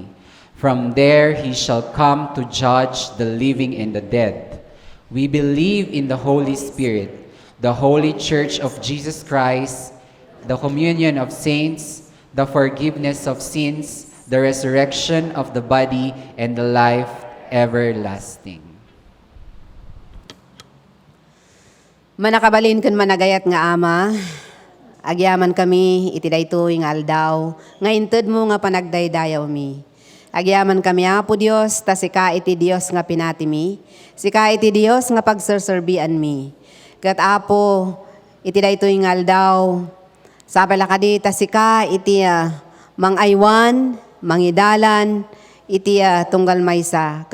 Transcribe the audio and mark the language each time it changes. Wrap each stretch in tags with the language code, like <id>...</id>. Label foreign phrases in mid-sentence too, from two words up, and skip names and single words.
<en>From there He shall come to judge the living and the dead. We believe in the Holy Spirit, the Holy Church of Jesus Christ, the communion of saints, the forgiveness of sins, the resurrection of the body, and the life everlasting.</en> <ilo>Manakabalin ken managayat nga Ama, agyaman kami iti daytoy nga aldaw nga inted mo nga panagdaydayaw mi. Agyaman kami Apo Dios, ta sika iti Dios nga pinati mi. Sika iti Dios nga pagserserbian mi. Kat Apo, iti daytoy nga aldaw, sapala kadi ta sika iti mangaywan, mangidalan, iti tunggal maysa.</ilo>